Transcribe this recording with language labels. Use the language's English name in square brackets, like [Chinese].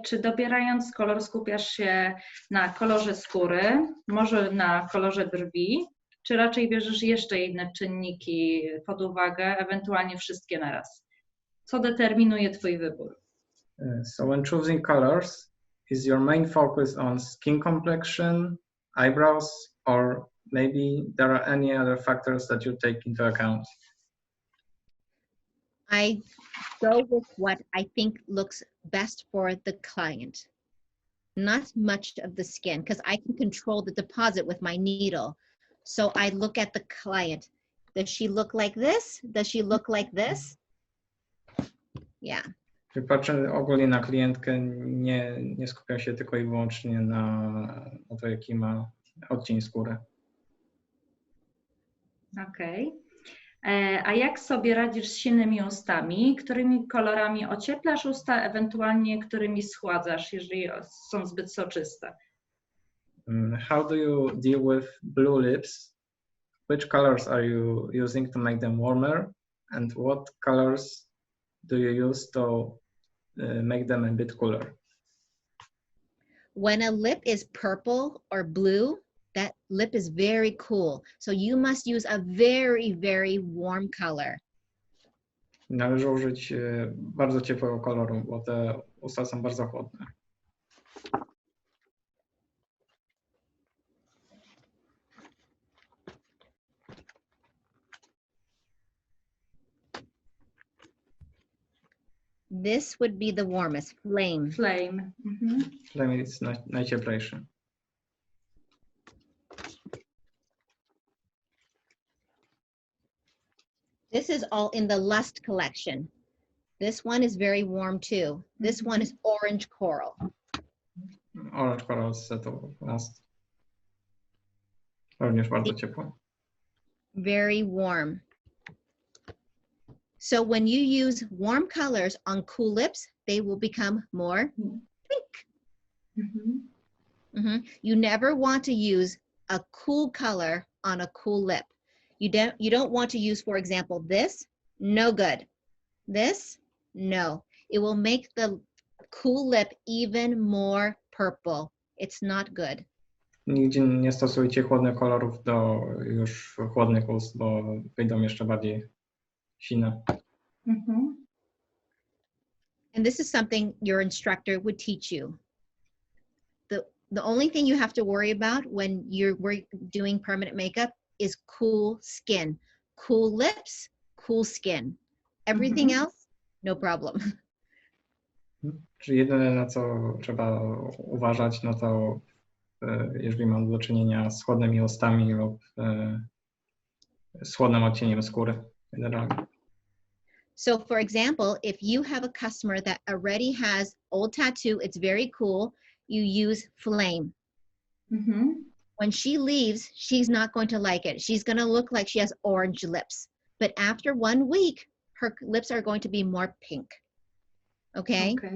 [Polish] Czy dobierając kolor skupiasz się na kolorze skóry, może na kolorze brwi, czy raczej bierzesz jeszcze inne czynniki pod uwagę, ewentualnie wszystkie naraz? Co determinuje Twój wybór? [English] So when choosing colors, is your main focus on skin complexion, eyebrows, or maybe there are any other factors that you take into account? I go with what I think looks best for the client. Not much of the skin, because I can control the deposit with my needle. So I look at the client. Does she look like this? Does she look like this? Yeah. [Polish] Patrzę ogólnie na klientkę, nie skupiam się tylko i wyłącznie na to, jaki ma odcień skóry. Okej. A jak sobie radzisz z silnymi ustami? Którymi kolorami ocieplasz usta, ewentualnie którymi schładzasz, jeżeli są zbyt soczyste? [English] How do you deal with blue lips? Which colors are you using to make them warmer? And what colors do you use to make them a bit cooler? When a lip is purple or blue, that lip is very cool. So you must use a very, very warm color. [Polish] Należy użyć bardzo ciepłego koloru, bo te usta są bardzo chłodne. [English] This would be the warmest, flame. Flame. [Polish] Flame jest najcieplejszy. [English] This is all in the Lust collection. This one is very warm too. This one is orange coral. [Polish] Orange coral z setu Lust. Również bardzo ciepło. [English] Very warm. So when you use warm colors on cool lips, they will become more pink. You never want to use a cool color on a cool lip. You don't want to use, for example, this, no good. This, no. It will make the cool lip even more purple. It's not good. [Polish] Nigdzie nie stosujcie chłodnych kolorów do już chłodnych ust, bo wyjdą jeszcze bardziej sine. [English] And this is something your instructor would teach you. The only thing you have to worry about when you're doing permanent makeup is cool skin. Cool lips, cool skin. Everything else, no problem. [Polish] Czyli jedyne, na co trzeba uważać, no to jeżeli mam do czynienia z chłodnymi ustami lub z chłodnym odcieniem skóry generalnie. [English] So for example, if you have a customer that already has old tattoo, it's very cool, you use flame. When she leaves, she's not going to like it. She's going to look like she has orange lips. But after 1 week, her lips are going to be more pink. Okay?